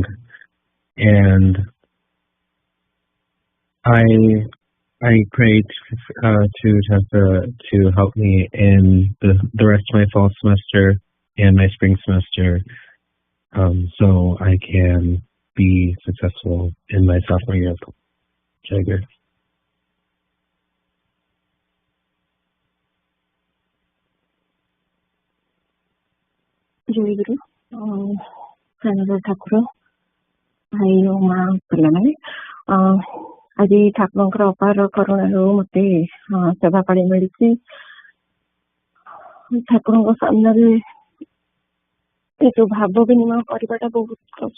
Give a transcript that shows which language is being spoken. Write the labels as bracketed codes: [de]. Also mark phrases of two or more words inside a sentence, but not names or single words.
[en] And I prayed to Tessa to help me in the rest of my fall semester and my spring semester, so I can be successful in my sophomore year of college. Jagger. [hi] जय गुरु. [or] Saraswata ଠାକୁର ଭାଇ ଓ ମା ପିଲାମାନେ ଆଜି ଠାକୁରଙ୍କର ଅପାର କରୁଣାରୁ ମୋତେ ସେବା ପାଳି ମିଳିଛି। ଠାକୁରଙ୍କ ସାମ୍ନାରେ ଏ ଯୋଉ ଭାବ ବିନିମୟ କରିବାଟା ବହୁତ କଷ୍ଟ।